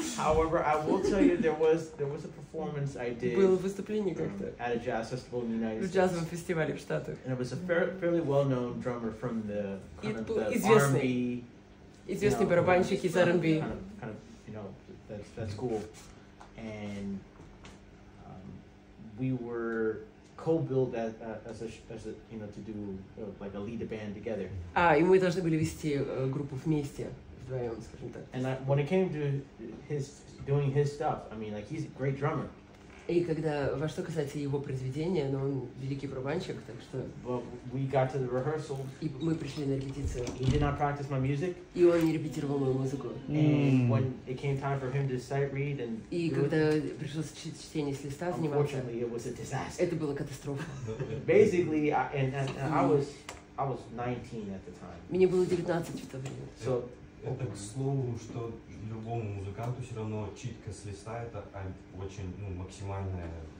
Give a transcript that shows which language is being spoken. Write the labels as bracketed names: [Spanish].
[English] However, I will tell you there was a performance I did at a jazz festival in the United States. And it was a fairly well-known drummer from the kind of the R&B. [Russian] Известный барабанщик из R&B. [English] Kind of, that's cool. And we were co-build as a to do like a lead a band together. [Russian] И мы должны были вести группу вместе, вдвоем, скажем так. [English] And when it came to doing his stuff, I mean, like, he's a great drummer. [Russian] И во что касается его произведения, он великий барабанщик, так что. [English] But we got to the rehearsal. [Russian] И мы пришли на репетицию. [English] He did not practice my music. [Russian] И он не репетировал мою музыку. [English] And when it came time for him to sight read and. [Russian] И когда пришлось чтение с листа заниматься. [English] Unfortunately, it was a disaster. [Russian] Это была катастрофа. [English] Basically, I was 19 at the time. [Russian] Мне было 19 в то время. [English] So. [Russian] Это к слову, что любому музыканту все равно читка с листа это очень максимальная